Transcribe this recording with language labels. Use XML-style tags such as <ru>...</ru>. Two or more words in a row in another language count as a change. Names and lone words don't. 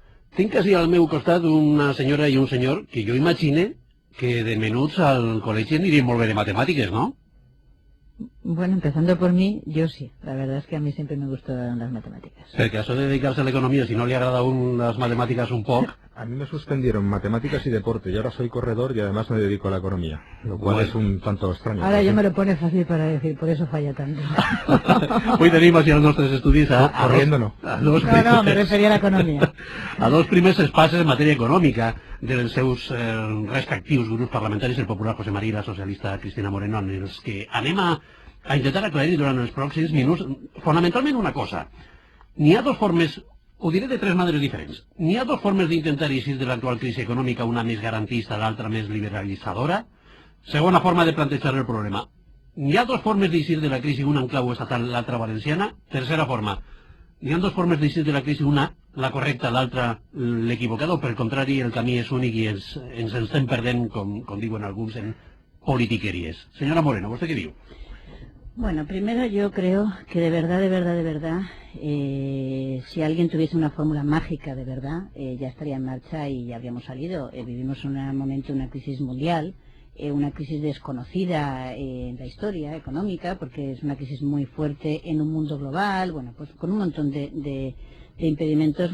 <ca>Tinc així al meu costat una senyora i un senyor que jo imagine que de menuts al col·legi anirien molt bé de matemàtiques, no?</ca> <es>Bueno, empezando por mí, yo sí. La verdad es que a mí siempre me gustaron las matemáticas.</es> <ca>Perquè això de dedicar-se a l'economia, si no li agrada a un les matemàtiques un poc...</ca> <es>A mí me suspendieron matemáticas y deporte y ahora soy corredor y además me dedico a la economía, lo cual Bueno. es un tanto extraño. Ahora yo me lo pone fácil para decir, por eso falla tanto.</es> <ca>Avui tenim així els nostres estudis</ca> <es>Corriendo no. No, me refería a la economia.</es> <ca>A dos primers espases en matèria econòmica dels seus respectius grups parlamentaris, el popular José María i la socialista Cristina Moreno, en els que anem a intentar aclarir durant els pròxims minuts fonamentalment una cosa. N'hi ha dos formes, ho diré de tres maneres diferents, n'hi ha dos formes d'intentar eixir de l'actual crisi econòmica, una més garantista, l'altra més liberalitzadora. Segona forma de plantejar el problema. N'hi ha dos formes d'eixir de la crisi, una en clau estatal, l'altra valenciana. Tercera forma. N'hi ha dos formes d'eixir de la crisi, una la correcta, l'altra l'equivocada, o per contrari el camí és únic i ens estem perdent, com diuen alguns, en politiqueries. Senyora Moreno, ¿vostè què diu?</ca> <es>Bueno, primero yo creo que de verdad, si alguien tuviese una fórmula mágica de verdad, ya estaría en marcha y ya habríamos salido. Vivimos en un momento, una crisis mundial, una crisis desconocida en la historia económica, porque es una crisis muy fuerte en un mundo global, bueno, pues con un montón de impedimentos.</es>